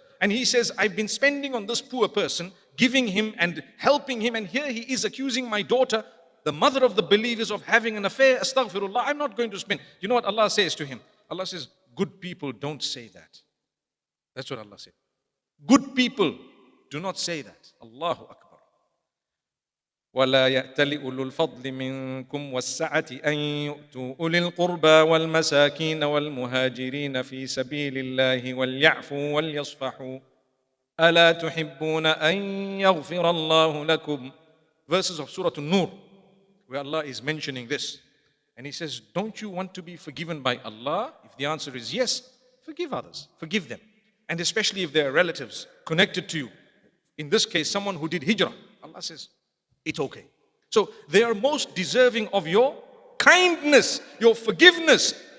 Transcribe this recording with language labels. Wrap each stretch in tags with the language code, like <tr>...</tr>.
<en>And he says, I've been spending on this poor person, giving him and helping him, and here he is accusing my daughter, the mother of the believers, of having an affair. Astaghfirullah, I'm not going to spend. You know what Allah says to him? Allah says, good people don't say that. That's what Allah said. Good people do not say that. Allahu Akbar.</en> <ar>ولا يأتل أولو الفضل منكم والسعة أن يؤتوا أولي القربى والمساكين والمهاجرين في سبيل الله وليعفوا وليصفحوا ألا تحبون أن يغفر الله لكم.</ar> <en>Verses of Surah An-Nur, where Allah is mentioning this. And He says, don't you want to be forgiven by Allah? If the answer is yes, forgive others, forgive them. And especially if they are relatives connected to you. In this case, someone who did hijrah. Allah says, it's okay. So they are most deserving of your kindness, your forgiveness.</en>